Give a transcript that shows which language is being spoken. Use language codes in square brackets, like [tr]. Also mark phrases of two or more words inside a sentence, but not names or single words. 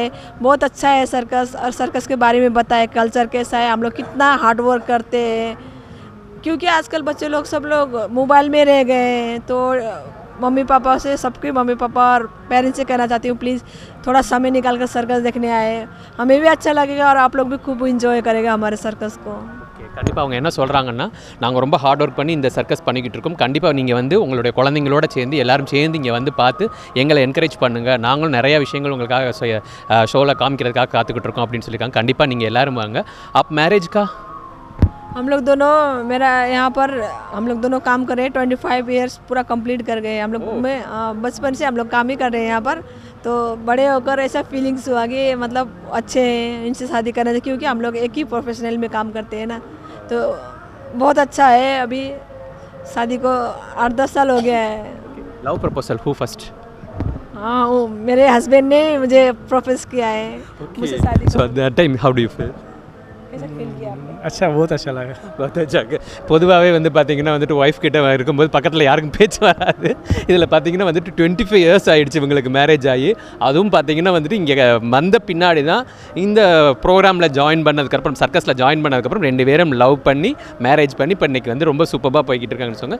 [hi] बहुत अच्छा है सर्कस और सर्कस के बारे में बताए, कल्चर कैसा है, हम लोग कितना [en] hard work [hi] करते हैं. क्योंकि आजकल बच्चे लोग सब लोग मोबाइल में रह गए हैं. तो मम्मी पापा से, सबके मम्मी पापा और पेरेंट्स से कहना चाहती हूँ, प्लीज़ थोड़ा समय निकाल कर सर्कस देखने आए. हमें भी अच्छा लगेगा और आप लोग भी खूब इंजॉय करेगा हमारे सर्कस को. [ta] கண்டிப்பாக அவங்க என்ன சொல்கிறாங்கன்னா, நாங்கள் ரொம்ப [en] hard work [ta] பண்ணி இந்த சர்க்கஸ் பண்ணிக்கிட்டு இருக்கோம். கண்டிப்பாக நீங்கள் வந்து உங்களுடைய குழந்தைங்களோட சேர்ந்து எல்லாரும் சேர்ந்து இங்கே வந்து பார்த்து எங்களை என்கரேஜ் பண்ணுங்கள். நாங்களும் நிறைய விஷயங்கள் உங்களுக்காக ஷோவில் காமிக்கிறதுக்காக காத்துக்கிட்டு இருக்கோம் அப்படின்னு சொல்லியிருக்காங்க. கண்டிப்பாக நீங்கள் எல்லோரும் வாங்க. [hi] आप मैरिज का? हम लोग दोनों, मेरा यहाँ पर हम लोग दोनों काम कर रहे हैं. 25 ईयर्स पूरा कंप्लीट कर गए हम लोग. में बचपन से हम लोग काम ही कर रहे हैं यहाँ पर. तो बड़े होकर ऐसा फीलिंग्स हुआ कि मतलब अच्छे हैं, इनसे शादी करना चाहिए, क्योंकि हम लोग एक ही प्रोफेशनल में काम करते हैं ना. तो बहुत अच्छा है. अभी शादी को 8-10 साल हो गया है. [en] Love proposal who first? [hi] हाँ, वो मेरे हस्बैंड ने मुझे प्रपोज किया है. मुझसे शादी [en] So at that time how do you feel? [hi] कैसा फील किया आपने? अच्छा, बहुत अच्छा लगा. [ta] பொதுவாகவே வந்து பார்த்திங்கன்னா வந்துட்டு ஒய்ஃப் கிட்ட இருக்கும்போது பக்கத்தில் யாருக்கும் பேச்சு வராது. இதில் பார்த்திங்கன்னா வந்துட்டு 25 இயர்ஸ் ஆகிடுச்சு இவங்களுக்கு மேரேஜ் ஆகி. அதுவும் பார்த்திங்கன்னா வந்துட்டு இங்கே வந்த பின்னாடி தான் இந்த ப்ரோக்ராமில் ஜாயின் பண்ணதுக்கப்புறம், சர்க்கஸில் ஜாயின் பண்ணதுக்கப்புறம் 2 பேரும் லவ் பண்ணி மேரேஜ் பண்ணி இப்போ இன்றைக்கி வந்து ரொம்ப சூப்பராக போய்கிட்டு இருக்காங்கன்னு சொன்னாங்க.